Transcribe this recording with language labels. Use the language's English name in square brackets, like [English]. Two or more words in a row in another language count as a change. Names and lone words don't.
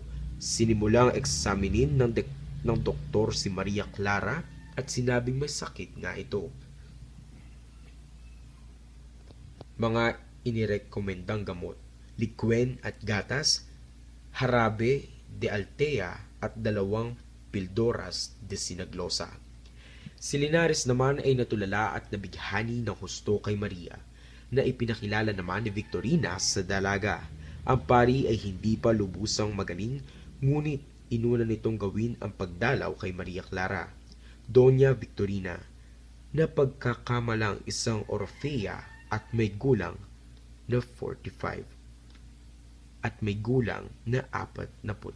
[Filipino] Sinimulang eksaminin ng doktor si Maria Clara at sinabing may sakit nga ito. Mga inirekomendang gamot, liquen at gatas, [Spanish] harabe de altea [Filipino] at 2 [Spanish] pildoras de sinaglosa. [Filipino] Si Linares naman ay natulala at nabighani ng husto kay Maria, na ipinakilala naman ni Victorina sa dalaga. Ang pari ay hindi pa lubusang magaling, ngunit inuna nitong gawin ang pagdalaw kay Maria Clara. Doña Victorina, na pagkakamalang isang Orfea at may gulang na 45 at may gulang na 45.